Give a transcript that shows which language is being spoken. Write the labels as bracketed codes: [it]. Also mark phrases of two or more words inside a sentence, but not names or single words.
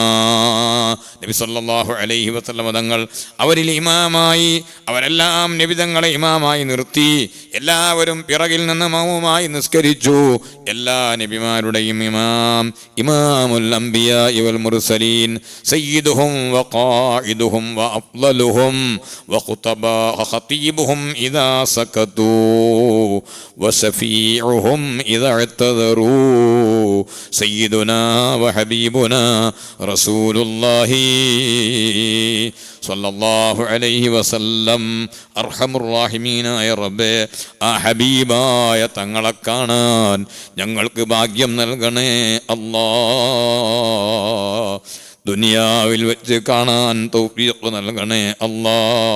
[ml] നബി [ar] صلى الله عليه وسلم [ml] തങ്ങൾ അവരിൽ ഇമാമായി, അവരെല്ലാം നബി തങ്ങളെ ഇമാമായി നിർത്തി. എല്ലാവരും പിറകിൽ നിന്ന് മഅ്മൂമായി നിസ്കരിച്ചു. എല്ലാ നബിമാരുടെയും ഇമാം [ar] إمام الأنبياء والمرسلين سيدهم وقائدهم وأفضلهم وخطيبهم إذا سكتوا وشفيعهم إذا اعتذروا سيدنا وحبيبنا رسول الله صلى الله عليه وسلم. أرحم الراحمين [ml] റബ്ബേ, ആ ഹബീബായ തങ്ങളെ കാണാൻ ഞങ്ങൾക്ക് ഭാഗ്യം നൽകണേ അല്ലാഹ്. ദുനിയാവിൽ വെച്ച് കാണാൻ തൗഫീഖ് നൽകണേ അല്ലാഹ്.